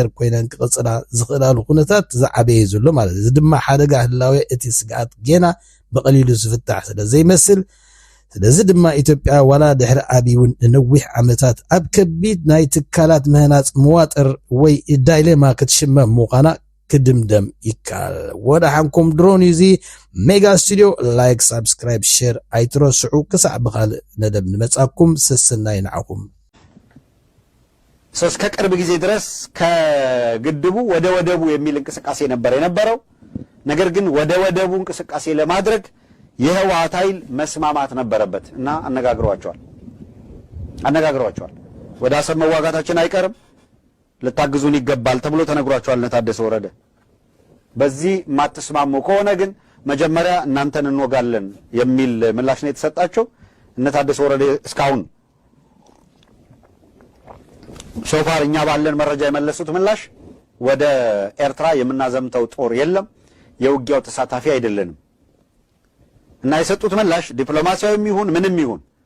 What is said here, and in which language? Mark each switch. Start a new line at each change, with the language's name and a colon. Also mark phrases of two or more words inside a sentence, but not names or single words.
Tigrinya: ኮይነን ክቕፅላ ዝኽእላሉ ኩነታት ዝዓበየ ዘሎ ማለት እዚ ድማ ሓደጋ ህላዌ እቲ ስግኣት ጌና ብቐሊሉ ዝፍታሕ ስለ ዘይመስል ስለዚ ድማ ኢትዮጵያ ዋላ ድሕሪ ኣብይ እውን ንነዊሕ ዓመታት ኣብ ከቢድ ናይ ትካላት ምህናፅ መዋጥር ወይ ዳይሌማ ክትሽመም ምዃና ክድምደም ይካል። ወዳሓንኩም ድሮን ዩዚ ሜጋ ስቱዲዮ
English: like subscribe share
Tigrinya: ኣይትረስዑ። ክሳዕ ብኻልእ መደብ ንመጻኩም ስስናይ ንዓኹም።
Amharic: እስከ ቅርብ ጊዜ ድረስ ከግድቡ ወደ ወደቡ የሚል እንቅስቃሴ ነበር የነበረው። ነገር ግን ወደ ወደቡ እንቅስቃሴ ለማድረግ የህወሓት ኃይል መስማማት ነበረበት እና አነጋግሯቸዋል። ወደ አሰብ መዋጋታችን አይቀርም ልታግዙን ይገባል ተብሎ ተነግሯቸዋል ለታደሰ ወረደ። በዚህ ማትስማሙ ከሆነ ግን መጀመሪያ እናንተን እንወጋለን የሚል ምላሽ ነው የተሰጣቸው። እነ ታደሰ ወረደ እስካሁን ሶፋር እኛ ባለን መረጃ የመለሱት ምላሽ ወደ ኤርትራ የምናዘምተው ጦር የለም፣ የውጊያው ተሳታፊ አይደለንም እና የሰጡት ምላሽ ዲፕሎማሲያዊም ይሁን ምንም ይሁን